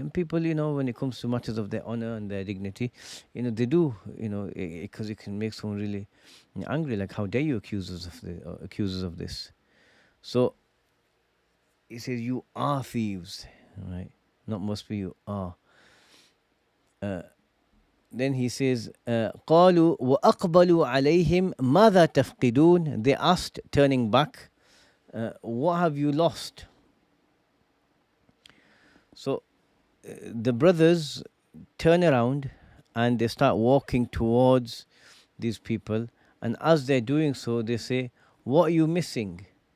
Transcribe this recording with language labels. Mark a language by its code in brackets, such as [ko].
[en] And people, when it comes to matters of their honor and their dignity, they do, because it can make someone really angry. Like, how dare you accuse us of this? So he says, you are thieves, right? Not must be, you are. Then he says, [ar] قالوا وأقبلوا عليهم ماذا تفقدون. [en] They asked, turning back, what have you lost? So the brothers turn around and they start walking towards these people, and as they're doing so, they say, what are you missing?